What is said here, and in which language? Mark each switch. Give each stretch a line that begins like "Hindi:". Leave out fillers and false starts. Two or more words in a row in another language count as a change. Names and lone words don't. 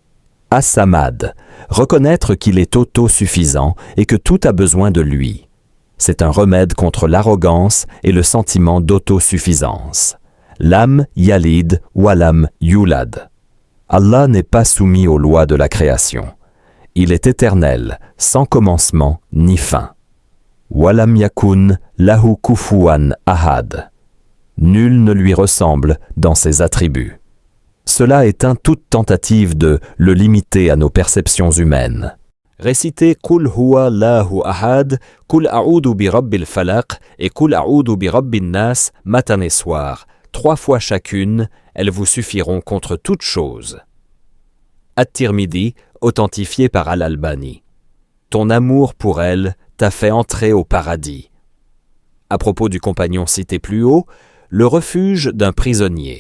French: As-Samad, reconnaître qu'il est autosuffisant et que tout a besoin de lui. C'est un remède contre l'arrogance et le sentiment d'autosuffisance.
Arabic: لم يلد ولم يولد.
French: Allah n'est pas soumis aux lois de la création. Il est éternel, sans commencement ni fin.
Arabic: ولم يكن له كفوا أحد.
French: Nul ne lui ressemble dans ses attributs. Cela éteint toute tentative de le limiter à nos perceptions humaines. Réciter
Arabic: قل هو الله أحد, قل أعوذ برب الفلق
French: et
Arabic: قل أعوذ برب الناس
French: matin et soir, 3 fois chacune, elles vous suffiront contre toute chose. At-Tirmidhi, authentifié par Al-Albani. Ton amour pour elle t'a fait entrer au paradis. À propos du compagnon cité plus haut, le refuge d'un prisonnier.